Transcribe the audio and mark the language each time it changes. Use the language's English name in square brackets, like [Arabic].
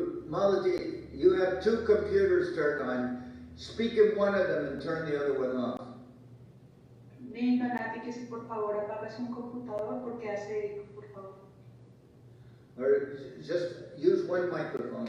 [English] Malati, you have two computers turned on. Speak in one of them and turn the other one off. [Spanish] Ven, Malati, que si por favor apagas un computador porque hace eco, por favor. [English] Or just use one microphone.